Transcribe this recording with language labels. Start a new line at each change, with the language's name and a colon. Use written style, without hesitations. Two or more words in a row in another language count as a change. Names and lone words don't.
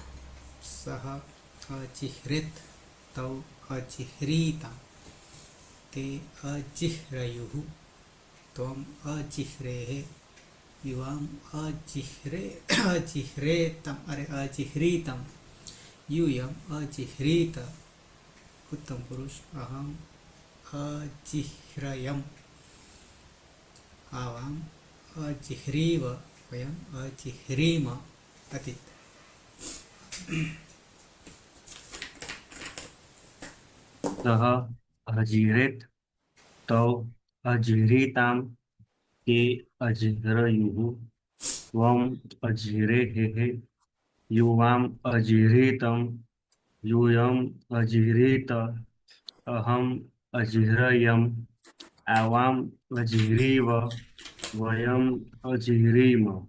Sanskrit: સહ અજિહ્રેત તૌ અજિહ્રીતા તે અજિહ્રયુઃ ત્વમ અજિહ્રેઃ યુવામ અજિહ્રેતમ અજિહ્રીતમ यूयम अजिह्रीत उत्तम पुरुष अहम अजिह्रयम आवाम अजिह्रीव वयम अजिह्रीम अतीत. सः अजिरेत तौ अजिह्रीतां ते अजिह्रयुः त्वम् अजिह्रेः युवाम् अजिह्रीतं यूयम् अजिह्रीत अहम् अजिह्रयम् आवाम् अजिह्रीव वयम् अजिह्रीम.